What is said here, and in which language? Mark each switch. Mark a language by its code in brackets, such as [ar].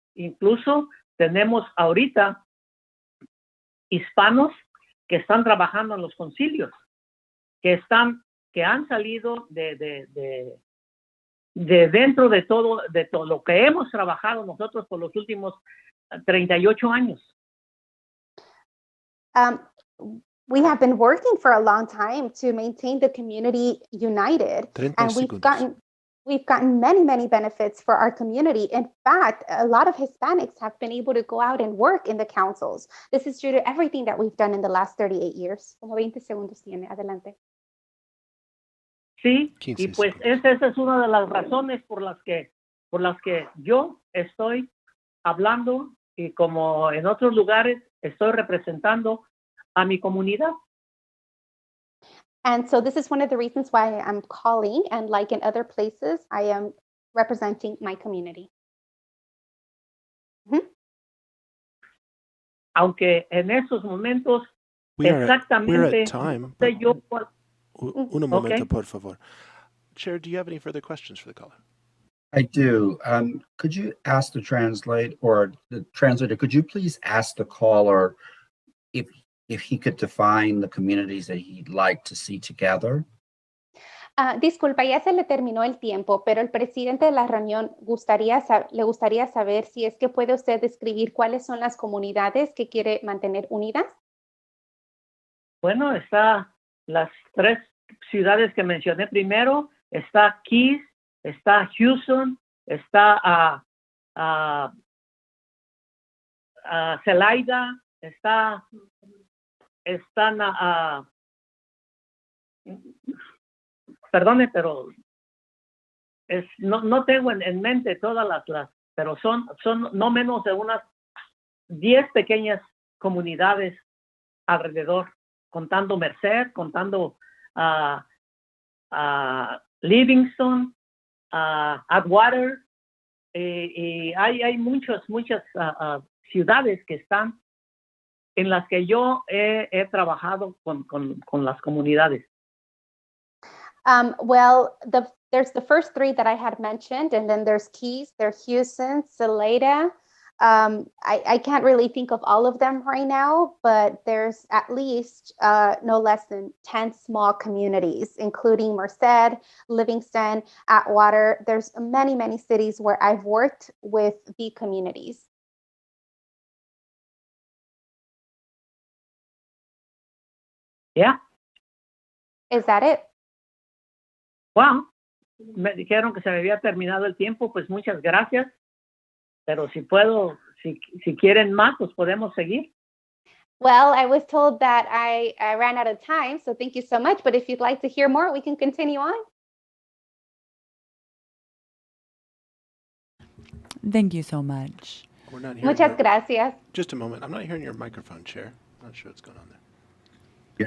[es] Incluso tenemos ahorita hispanos que están trabajando en los concilios, que han salido de dentro de todo lo que hemos trabajado nosotros por los últimos 38 años. [en] We have been working for a long time to maintain the community united, and we've gotten many benefits for our community. In fact, a lot of Hispanics have been able to go out and work in the councils. This is due to everything that we've done in the last 38 years. [es] Como 20 segundos tiene, adelante. Sí, y pues esa es una de las razones por las que yo estoy hablando y como en otros lugares estoy representando a mi comunidad. [en] And so this is one of the reasons why I'm calling, and like in other places, I am representing my community. [es] Aunque en esos momentos [en] we're [es] exactamente [en] at time. [es] sé yo Un momento, por favor. [en] Chair, do you have any further questions for the caller? I do. Could you ask the translator, could you please ask the caller if he could define the communities that he'd like to see together? [es] Disculpa, ya se le terminó el tiempo, pero el presidente de la reunión le gustaría saber si es que puede usted describir cuáles son las comunidades que quiere mantener unidas. Bueno, está las 3 ciudades que mencioné primero, está Keys, está Houston, está Celaya, están perdone, pero no tengo en mente todas las pero son no menos de unas 10 pequeñas comunidades alrededor, contando Merced, contando Livingston, Atwater, y hay muchas ciudades que están en las que yo he trabajado con las comunidades. [en] Well, there's the first 3 that I had mentioned, and then there's Keys, there's Houston, Salida. I can't really think of all of them right now, but there's at least no less than 10 small communities, including Merced, Livingston, Atwater. There's many, many cities where I've worked with the communities. Yeah. Is that it? Wow. [es] Me dijeron que se me había terminado el tiempo, pues muchas gracias. Pero si quieren más, pues podemos seguir. [en] Well, I was told that I ran out of time, so thank you so much. But if you'd like to hear more, we can continue on. Thank you so much. We're not hearing [es] Muchas gracias. [en] Just a moment. I'm not hearing your microphone, Chair. I'm not sure what's going on there.